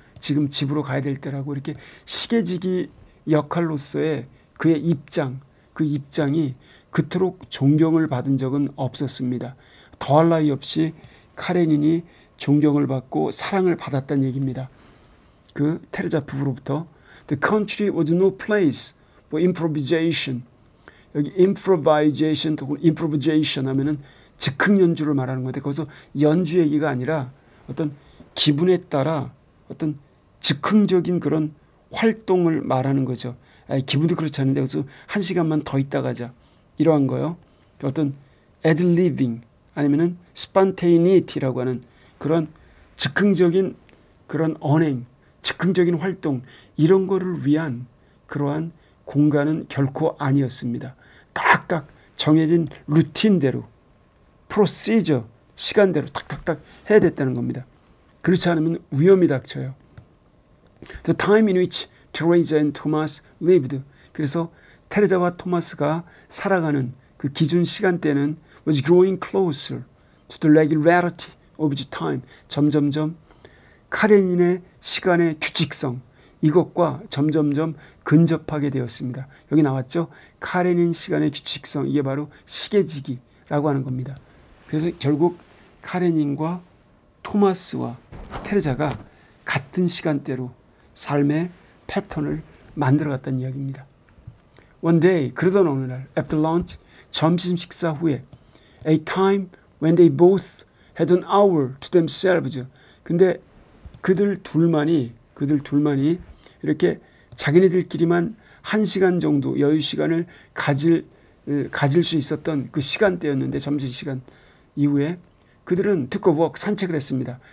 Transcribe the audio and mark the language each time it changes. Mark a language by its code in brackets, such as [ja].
[ko] 지금 집으로 가야 될 때라고. 이렇게 시계지기 역할로서의 그의 그 입장이 그토록 존경을 받은 적은 없었습니다. 더할 나위 없이 카레닌이 존경을 받고 사랑을 받았다는 얘기입니다. 그 테레자 부부로부터. [en] The country was no place for improvisation. [ko] 여기 improvisation 하면은 즉흥 연주를 말하는 건데 거기서 연주 얘기가 아니라 어떤 기분에 따라 어떤 즉흥적인 그런 활동을 말하는 거죠. 기분도 그렇지 않은데 그래서 1시간만 더 있다 가자. 이러한 거요. 어떤 ad-libbing 아니면은 spontaneity라고 하는 그런 즉흥적인 그런 언행, 즉흥적인 활동 이런 거를 위한 그러한 공간은 결코 아니었습니다. 딱딱 정해진 루틴대로 프로시저 시간대로 탁탁탁 해야 됐다는 겁니다. 그렇지 않으면 위험이 닥쳐요. [en] The time in which Teresa and Thomas lived. [ko] 그래서 테레자와 토마스가 살아가는 그 기준 시간대는 [en] was growing closer to the regularity of the time. [ko] 점점점 카레닌의 시간의 규칙성 이것과 점점점 근접하게 되었습니다. 여기 나왔죠. 카레닌 시간의 규칙성 이게 바로 시계지기라고 하는 겁니다. 그래서 결국 카레닌과 토마스와 테레자가 같은 시간대로 삶의 패턴을 만들어갔다는 이야기입니다. [en] One day, [ko] 그러던 어느 날, [en] after lunch, [ko] 점심 식사 후에, [en] a time when they both had an hour to themselves. [ko] 근데 그들 둘만이 이렇게 자기네들끼리만 1시간 정도 여유 시간을 가질 수 있었던 그 시간대였는데 점심시간 이후에 그들은 [en] took a walk, [ko] 산책을 했습니다.